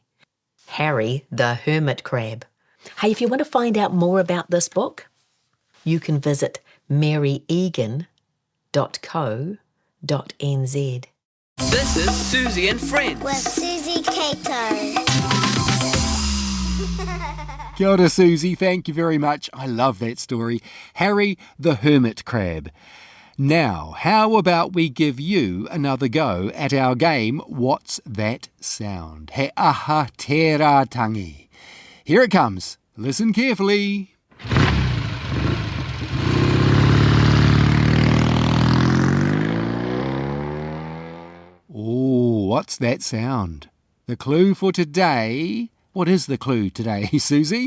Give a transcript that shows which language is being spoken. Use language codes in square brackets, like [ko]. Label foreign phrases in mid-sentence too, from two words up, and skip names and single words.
[en] Harry the Hermit Crab. Hey, if you want to find out more about this book, you can visit maryegan.co.nz. This is Suzy and Friends. With Suzy Cato. [mi] Kia ora, Suzy. [en] Thank you very much. I love that story. Harry the Hermit Crab. Now, how about we give you another go at our game, What's That Sound? [mi] He aha tērā tangi. [en] Here it comes. Listen carefully. Oh, what's that sound? The clue for today... What is the clue today, Suzy?